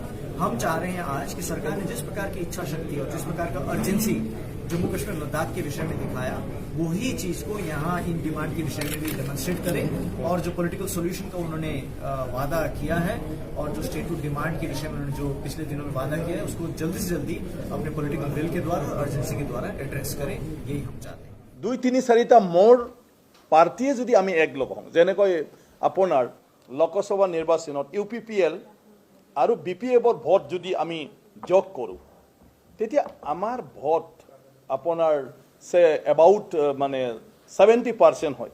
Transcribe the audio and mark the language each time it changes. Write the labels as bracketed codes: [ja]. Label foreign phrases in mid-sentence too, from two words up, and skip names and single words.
[hi] हम चाह रहे हैं आज कि सरकार ने जिस प्रकार की इच्छा शक्ति और जिस प्रकार का अर्जेंसी जम्मू कश्मीर लद्दाख के विषय में दिखाया वही चीज को यहाँ इन डिमांड के विषय में भी डेमोन्स्ट्रेट करें और जो [en] political solution [hi] का उन्होंने वादा किया है और जो [en] statehood demand [hi] के विषय में उन्होंने जो पिछले दिनों में वादा किया है उसको जल्दी से जल्दी अपने [en] political will [hi] के द्वारा और अर्जेंसी के द्वारा एड्रेस करें, यही हम चाहते हैं। [as] 2-3-4টা মোৰ পাৰ্টিয়ে যদি আমি একলগ হওঁ, যেনেকৈ আপোনাৰ লোকসভা নিৰ্বাচনত UPPL আৰু BPFৰ ভোট যদি আমি যোগ কৰোঁ তেতিয়া আমাৰ ভোট আপোনাৰ এবাউট মানে 70% হয়।